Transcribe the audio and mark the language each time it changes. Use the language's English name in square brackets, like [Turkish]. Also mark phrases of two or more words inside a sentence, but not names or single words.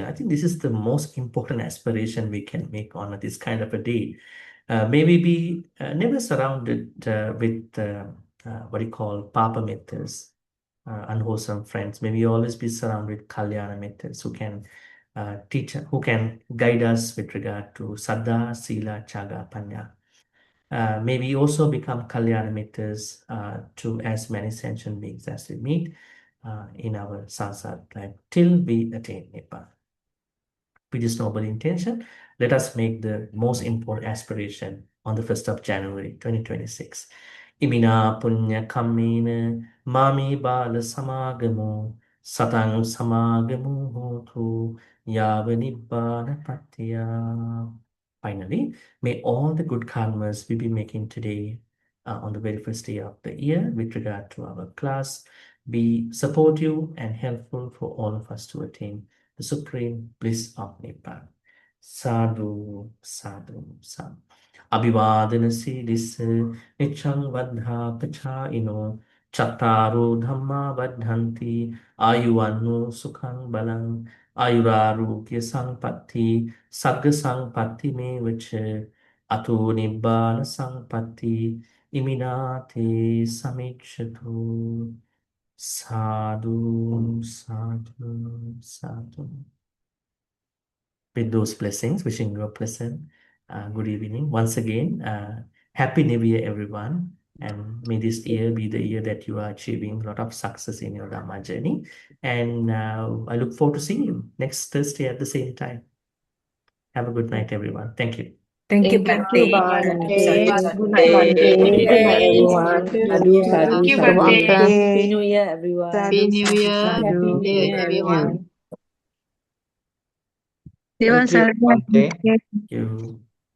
[English] I think this is the most important aspiration we can make on this kind of a day. May we be never surrounded with what you call [Pali] papa mittras, [English] unwholesome friends. May we always be surrounded with [Pali] kalyana mittras [English] who can teach, who can guide us with regard to [Pali] saddha, sila, chaga, panya. [English] May we also become [Pali] kalyana mittras [English] to as many sentient beings as we meet in our samsara life till we attain Nibbana. With this noble intention, let us make the most important aspiration on the 1st of January 2026. [Pali] Imina punya kammena mami bala samagamo satang samagamo hotu yava nibbana patya. [English] Finally, may all the good karmas we be making today on the very first day of the year with regard to our class be supportive and helpful for all of us to attain the supreme bliss of Nibbana. [Pali] Sadhu, sadhu, sadhu. Abhivadana siddhissa niccang vaddha pachaino chattaro dhamma vaddhanti ayuvanno sukhang balang ayurarogya sampatti sagga sampatti me vacha ato nibbana sampatti iminate samikshatu. Sadhu, sadhu, sadhu. [English] With those blessings, wishing you a pleasant good evening. Once again, Happy New Year, everyone. And may this year be the year that you are achieving a lot of success in your Dhamma journey. And I look forward to seeing you next Thursday at the same time. Have a good night, everyone. Thank you. Thank you, Thank you, Bhante. Bhante. Good night, Bhante. Good night, everyone. [Pali] Sadhu, sadhu, [English] Thank you, sadhu. Bhante. Happy New Year, everyone. Happy New Year. Sadhu. Happy New Year, everyone. Thank you, Bhante. Thank you.